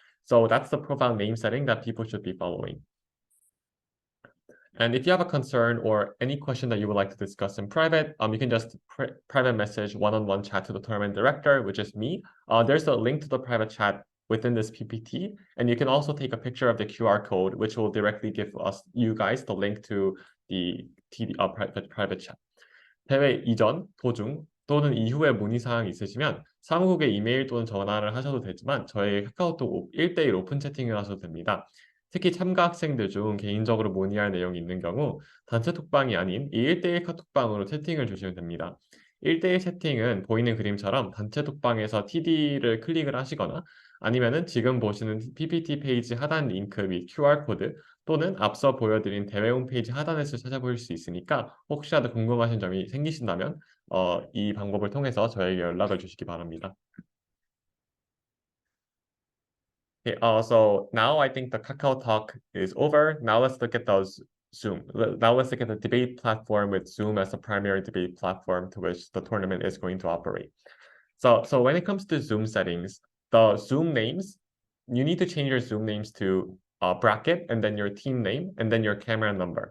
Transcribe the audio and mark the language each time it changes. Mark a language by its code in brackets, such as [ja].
[en] So that's the profile name setting that people should be following. And if you have a concern or any question that you would like to discuss in private, you can just private message one-on-one chat to the tournament director, which is me. There's a link to the private chat within this PPT, and you can also take a picture of the QR code, which will directly give you guys the link to the private chat. [ko] 대회 이전, 도중 또는 이후에 문의사항이 있으시면 사무국에 이메일 또는 전화를 하셔도 되지만 저희 카카오톡 1대1 오픈 채팅을 하셔도 됩니다. 특히 참가 학생들 중 개인적으로 문의할 내용이 있는 경우 단체 톡방이 아닌 이 1대1 카톡방으로 채팅을 주시면 됩니다. 1대1 채팅은 보이는 그림처럼 단체 톡방에서 TD를 클릭을 하시거나 아니면은 지금 보시는 PPT 페이지 하단 링크 및 QR코드 또는 앞서 보여드린 대회 홈페이지 하단에서 찾아보실 수 있으니까 혹시라도 궁금하신 점이 생기신다면 이 방법을 통해서 저에게 연락을 주시기 바랍니다. [en] Okay, so now I think the Kakao Talk is over. Now let's look at those Zoom. Now let's look at the debate platform with Zoom as the primary debate platform to which the tournament is going to operate. So when it comes to Zoom settings, the Zoom names, you need to change your Zoom names to bracket and then your team name and then your camera number.